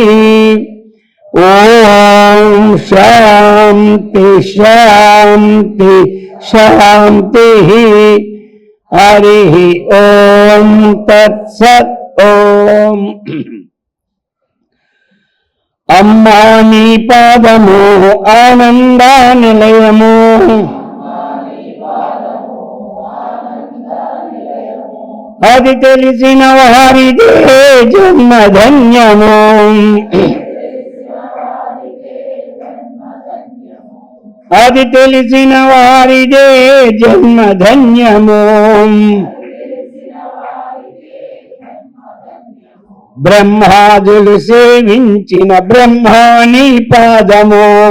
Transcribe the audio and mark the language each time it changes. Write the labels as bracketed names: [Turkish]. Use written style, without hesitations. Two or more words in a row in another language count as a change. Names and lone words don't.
[Sanskrit] ओम शांति शांति शांति। हरि ओम तत्सत्। [Telugu] ఓం అమ్మా నీ పాదమో ఆనందానిలయమో అది తెలిసిన వారిదే జన్మధన్యము అది తెలిసిన వారిదే జన్మధన్యము బ్రహ్మాదులు సేవించిన బ్రహ్మాని పాదము